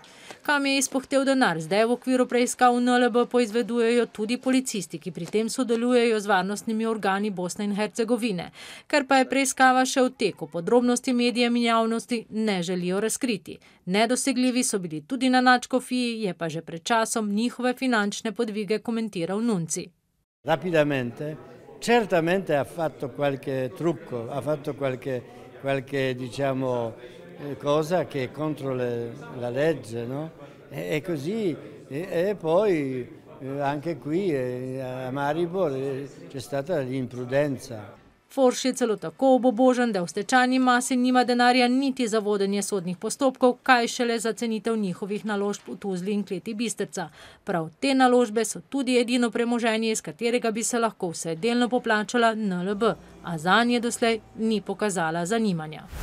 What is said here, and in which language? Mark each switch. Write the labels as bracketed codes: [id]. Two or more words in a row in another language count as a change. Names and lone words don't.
[sl] Kam je izpuhtel denar, zdaj v okviru preiskav NLB poizvedujejo tudi policisti, ki pri tem sodelujejo z varnostnimi organi Bosne in Hercegovine. Ker pa je preiskava še v teku, podrobnosti medijem in javnosti ne želijo razkriti. Nedosegljivi so bili tudi na nadškofiji, je pa že pred časom njihove finančne podvige komentiral Nunzi. [it] Rapidamente, certamente ha fatto qualche trucco, ha fatto qualche diciamo cosa che è contro la legge, no? E così, e poi anche qui a Maribor c'è stata l'imprudenza. [sl] Forš je celo tako obubožen, da v stečajni masi nima denarja niti za vodenje sodnih postopkov, kaj šele za cenitev njihovih naložb v Tuzli in Kleti Bistrica. Prav te naložbe so tudi edino premoženje, iz katerega bi se lahko vsaj delno poplačala NLB, a zanje doslej ni pokazala zanimanja.